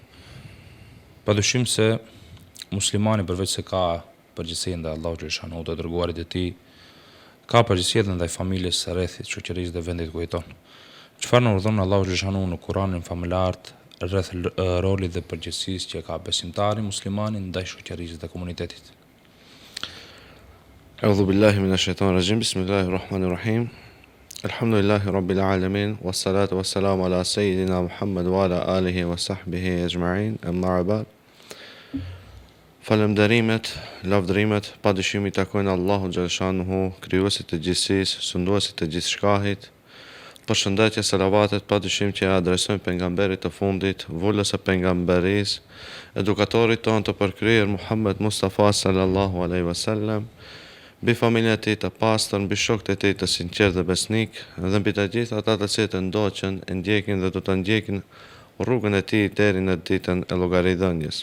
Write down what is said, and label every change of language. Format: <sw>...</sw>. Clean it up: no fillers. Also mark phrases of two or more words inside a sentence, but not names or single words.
<sq>Padyshim se muslimani përveç se ka përgjegjësi ndaj Allahut xhashanuhu të dërguarit e tij, ka përgjegjësi edhe ndaj familjes së rrethit, shoqërisë dhe vendit ku jeton. Çfarë na urdhon Allahu xhashanuhu në Kur'anin familart rreth rolit dhe përgjegjësisë që ka besimtari muslimani ndaj shoqërisë dhe komunitetit?</sq> <ar>أعوذ بالله من الشيطان الرجيم. بسم الله الرحمن الرحيم. الحمد لله رب العالمين والصلاة والسلام على سيدنا محمد وعلى آله وصحبه أجمعين. أما بعد.</ar> <sq>Falënderimet, lavdërimet, padyshim i takojnë Allahu xhaleshanuhu, krijuesit të gjithësisë, sunduesit të gjithçkahit. Përshëndetje, salavatet, padyshim që adresojmë pejgamberit të fundit, vullës së pejgamberisë, edukatorit tonë të përkryer Muhammed Mustafa</sq> <ar>صلى الله عليه وسلم,</ar> <sq>mbi familjen e tij të pastër, mbi shokët e tij të sinqertë dhe besnik, dhe mbi të gjithë ata të cilët e ndoqën, e ndjekin dhe do të ndjekin rrugën e tij deri në ditën e llogaridhënies.</sq>